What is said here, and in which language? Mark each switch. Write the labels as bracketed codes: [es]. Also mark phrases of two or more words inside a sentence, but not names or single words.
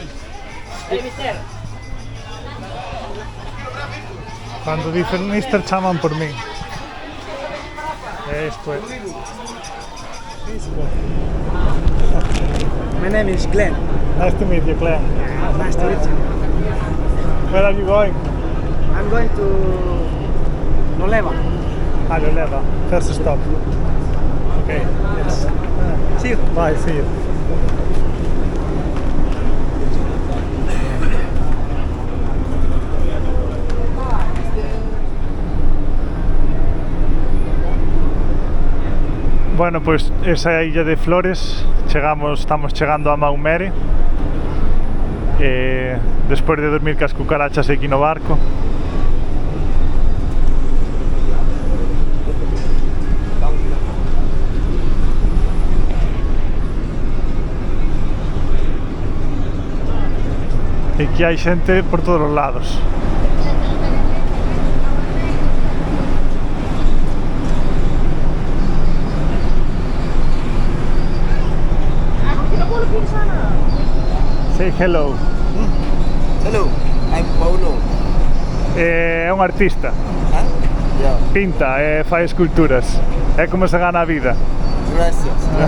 [es] Mister. Cuando dicen mister, [gl] chaman por mí. [es] Esto es. [en] My name is Glenn. Nice to meet you, Glenn. Nice to meet you. Where are you going? I'm going to Noleva. Ah, lo leva. First stop. Okay, yes. See you. Bye, see you. [es] Bueno, pues [gl] esa é a Illa de Flores. Estamos chegando a Maumere. Despois de dormir cas cucarachas aquí no barco. E aquí hai xente por todos os lados. [en] Say hello. Hello, I'm Paulo. [gl] É un artista. [en] Huh? Yeah, [gl] Pinta, fai esculturas. É como se gana a vida. gracias.